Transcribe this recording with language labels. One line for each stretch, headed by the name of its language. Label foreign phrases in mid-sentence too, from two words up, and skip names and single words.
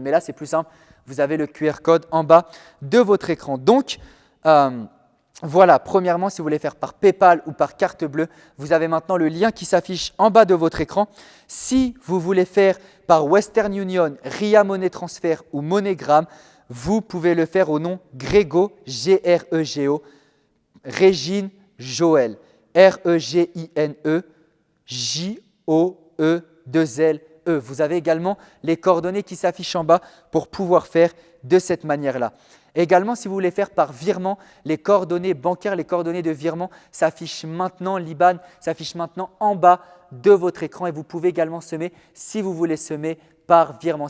French: Mais là, c'est plus simple, vous avez le QR code en bas de votre écran. Donc, voilà, premièrement, si vous voulez faire par PayPal ou par carte bleue, vous avez maintenant le lien qui s'affiche en bas de votre écran. Si vous voulez faire par Western Union, Ria Money Transfer ou MoneyGram, vous pouvez le faire au nom Grégo, G-R-E-G-O, Régine Joël, R-E-G-I-N-E, J-O-E-2-L-E. Vous avez également les coordonnées qui s'affichent en bas pour pouvoir faire de cette manière-là. Également, si vous voulez faire par virement, les coordonnées bancaires, les coordonnées de virement s'affichent maintenant, l'IBAN s'affiche maintenant en bas de votre écran et vous pouvez également semer si vous voulez semer par virement.